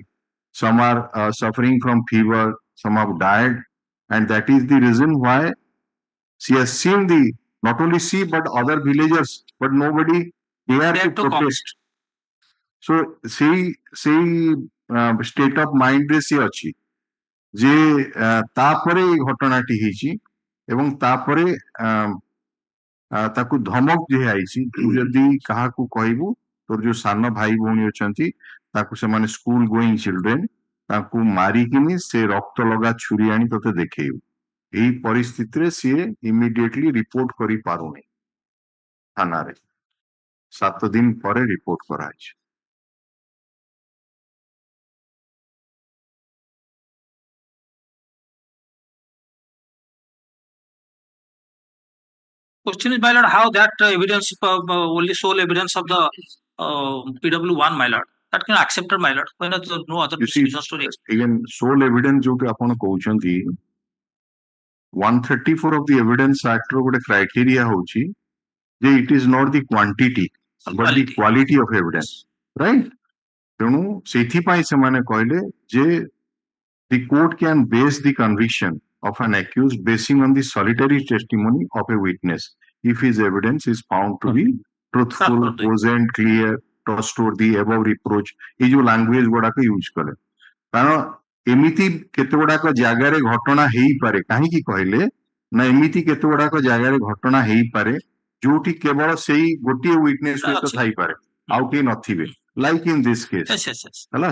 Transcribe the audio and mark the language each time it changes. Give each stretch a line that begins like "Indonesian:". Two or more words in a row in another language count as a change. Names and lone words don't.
English: Some are suffering from fever, some have died, and that is the reason why she has seen the, not only she but other villagers, but nobody dare to protest.
Odia: So ସେଇ
English: state of mind
Odia: ରେ ସେ ଅଛି ଯେ ତାପରେ ଏଇ ଘଟଣାଟି ହେଇଛି ଏବଂ ତାପରେ ତାକୁ ଧମକ ଦିଆଯାଇଛି, ତୁ ଯଦି କାହାକୁ କହିବୁ ତୋର ଯୋଉ ସାନ ଭାଇ ଭଉଣୀ ଅଛନ୍ତି ତାକୁ ସେମାନେ
English: school going children,
Odia: ତାଙ୍କୁ ମାରିକିନି ସେ ରକ୍ତ ଲଗା ଛୁରୀ ଆଣି ତତେ ଦେଖେଇବୁ। ଏଇ ପରିସ୍ଥିତିରେ ସିଏ ଇମିଡିଏଟଲି ରିପୋର୍ଟ କରିପାରୁନି ଥାନାରେ। 7 ଦିନ ପରେ ରିପୋର୍ଟ କରାଯାଇଛି।
English: Question is, my lord, how that evidence, only sole evidence of the PW1, my lord, that can accept it, my lord, when there is no other prosecution story. Again, sole evidence
Odia: ଯୋଉଠି ଆପଣ କହୁଛନ୍ତି
English: 134 of the Evidence Act
Odia: ର ଗୋଟେ criteria ହଉଛି ଯେ
English: it is not the quantity but the quality of evidence, right?
Odia: ତେଣୁ ସେଇଥିପାଇଁ ସେମାନେ କହିଲେ ଯେ
English: the court can base the conviction of an accused basing on the solitary testimony of a witness if his evidence is found to be truthful, cogent, clear, trustworthy, above reproach।
Odia: ଏଇ ଯୋଉ ଲାଙ୍ଗୁଏଜ ଗୁଡାକ ୟୁଜ କଲେ, କାରଣ ଏମିତି କେତେ ଗୁଡାକ ଜାଗାରେ ଘଟଣା ହେଇପାରେ, କାହିଁକି କହିଲେ ନା ଏମିତି କେତେ ଗୁଡାକ ଜାଗାରେ ଘଟଣା ହେଇପାରେ ଯୋଉଠି କେବଳ ସେଇ ଗୋଟିଏ ୱିଟନେସ ସହିତ ଥାଇପାରେ, ଆଉ କେହି ନଥିବେ,
English: like in this case
Odia: ହେଲା।